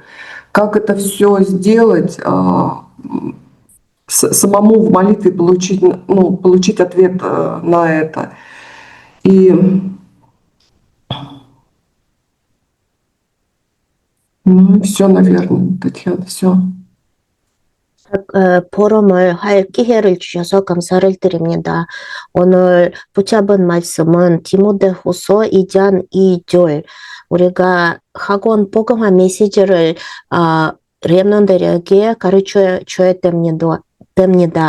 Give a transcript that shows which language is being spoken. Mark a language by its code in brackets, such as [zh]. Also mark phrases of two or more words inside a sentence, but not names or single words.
[ru] Как это все сделать, самому в молитве получить ответ на это. И все, наверное, Татьяна, все. [ko] 포럼을 할 기회를 주셔서 감사를 드립니다. 오늘 붙잡은 말씀은 디모데후서 2장 2절 우리가 학원 복음화 메시지를 렘넌트들에게 가르쳐 줘야 됩니다.